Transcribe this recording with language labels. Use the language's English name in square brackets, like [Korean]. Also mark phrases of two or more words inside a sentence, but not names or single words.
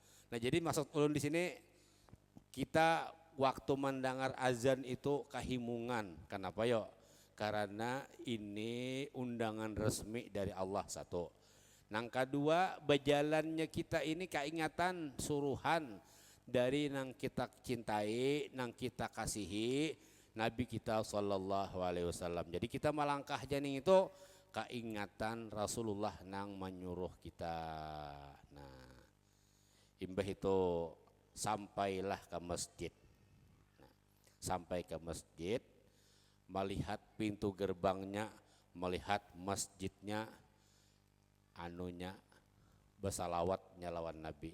[Banjar] Nah, jadi maksud ulun di sini kita waktu mendengar azan itu kehimungan. Kenapa yo? Karena ini undangan resmi dari Allah satu. Nang kedua, berjalannya kita ini keingatan suruhan dari nang kita cintai, nang kita kasihi Nabi kita [Arabic] صلى الله عليه وسلم. [Banjar] Jadi kita melangkah janing itu keingatan Rasulullah nang menyuruh kita. Nah, imbah itu sampailah ke masjid. Nah, sampai ke masjid, melihat pintu gerbangnya, melihat masjidnya, bersalawatnya lawan Nabi.